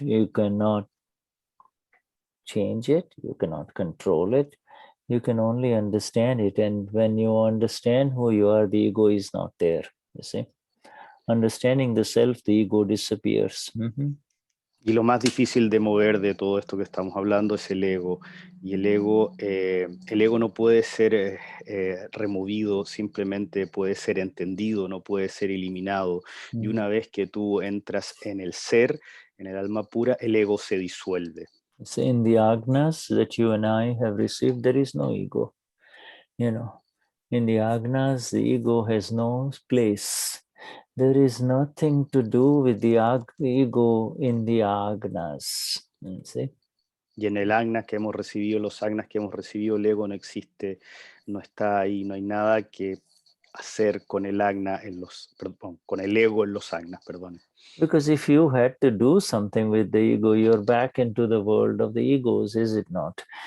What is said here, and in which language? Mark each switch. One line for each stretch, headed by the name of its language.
English: You cannot change it, you cannot control it, you can only understand it. And when you understand who you are, the ego is not there, you see. Understanding the self, the ego disappears.
Spanish: Y lo más difícil de mover de todo esto que estamos hablando es el ego. Y el ego no puede ser removido, simplemente puede ser entendido, no puede ser eliminado. Y una vez que tú entras en el ser, en el alma pura, el ego se disuelve.
English: So in the agnas that you and I have received, there is no ego. You know, in the agnas, the ego has no place. There is nothing to do with the ego in the agnas. See?
Spanish: Y en el agnas que hemos recibido, los agnas que hemos recibido, el ego no existe, no está ahí, no hay nada que hacer con el agna con el ego en los agnas, perdón.
English: Because if you had to do something with the ego, you're back into the world of the egos, is it not?